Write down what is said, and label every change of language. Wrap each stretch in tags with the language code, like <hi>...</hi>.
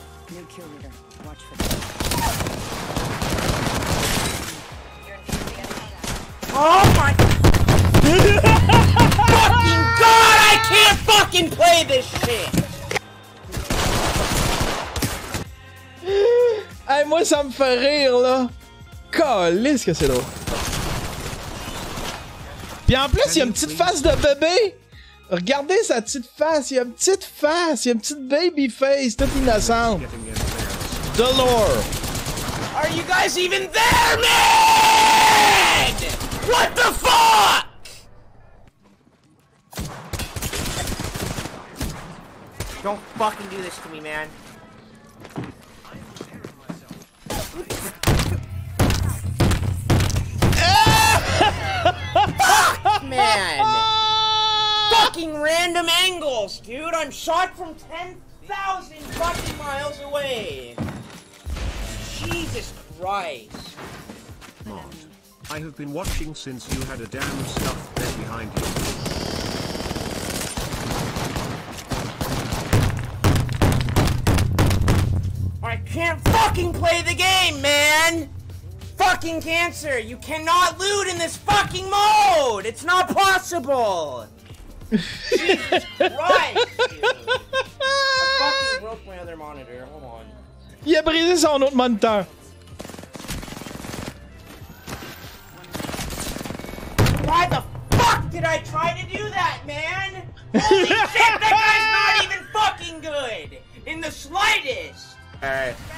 <en>New kill leader. Watch for that. Oh my fucking god! I can't fucking play this shit!</en> <fr>Hey, moi, ça me fait rire, là. Calisse que c'est drôle. Puis en plus, il y a une petite face de bébé. Regardez sa petite face. Il y a une petite face. Il y a une petite</fr> <en>baby face,</en> <fr>toute innocente. Delore.</fr> <en>Are you guys even there, man? What the fuck? Don't fucking do this to me, man. Fuck, man! Fucking random angles, dude! I'm shot from 10,000 fucking miles away! Jesus Christ! I have been watching since you had a damn stuffed bed behind you. I can't fucking play the game, man! Fucking cancer! You cannot loot in this fucking mode! It's not possible! Jesus Christ, dude! I fucking broke my other monitor. Hold on.</en> <fr>Il a brisé son autre moniteur.</fr> <en>Why the fuck did I try to do that, man? Holy shit, that guy's not even fucking good! In the slightest! Alright.</en>